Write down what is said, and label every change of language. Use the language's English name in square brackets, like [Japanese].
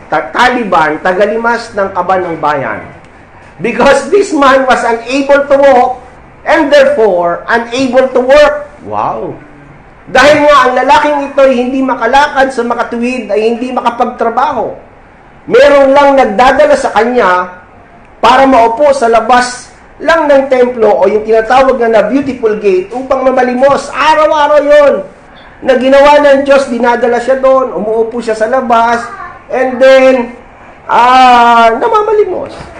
[Filipino] Taliban, tagalimas ng kaban ng bayan. [English] Because this man was unable to walk and therefore unable to work. Wow! [Filipino] Dahil nga ang lalaking ito ay hindi makalakad sa makatuwid, ay hindi makapagtrabaho. Meron lang nagdadala sa kanya para maupo sa labas lang ng templo o yung tinatawag na [English] beautiful gate [Filipino] upang mamalimos. Araw-araw yon na ginawa ng Diyos, dinadala siya doon, umuupo siya sa labas, [English] and then, [Filipino] namamalimos.